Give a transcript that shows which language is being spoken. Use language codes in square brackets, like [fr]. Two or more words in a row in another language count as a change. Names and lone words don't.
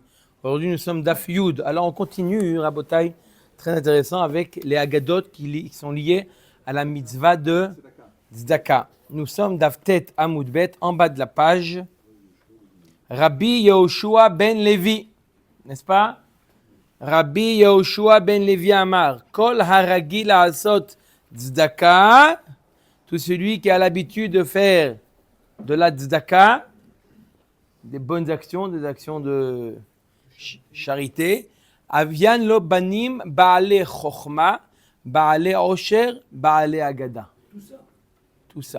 [fr] Aujourd'hui, nous sommes [he] דף יוד. [fr] Alors, on continue, Rabotai, très intéressant, avec les Agadot qui sont liés à la mitzvah de Tzedaka. Nous sommes [he] דף טית עמוד בית, [fr] en bas de la page. Rabbi Yehoshua ben Levi, n'est-ce pas? [he] רבי יהושע בן לוי אמר, כל הרגיל עשות צדקה, [fr] tout celui qui a l'habitude de faire de la tzedaka, des bonnes actions, des actions de charité. [he] אביאן לו בנים בעלי חכמה, בעלי עושר, בעלי אגדה. [fr] Tout ça.